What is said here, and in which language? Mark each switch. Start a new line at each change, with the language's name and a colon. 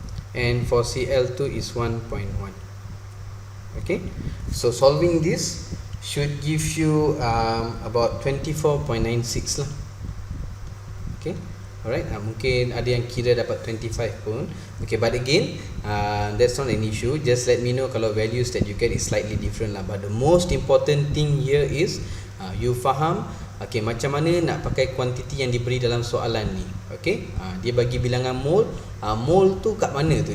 English: And for Cl2 is 1.1. Okay, so solving this should give you about 24.96 lah.
Malay: Okay, alright, mungkin ada yang kira dapat 25 pun.
English: Okay, but again, that's not an issue. Just let me know
Malay: kalau
English: values that you get is slightly different lah. But the most important thing here is you
Malay: faham, okay, macam mana nak pakai kuantiti yang diberi dalam soalan ni. Okay, dia bagi bilangan mole. Mole tu kat mana tu?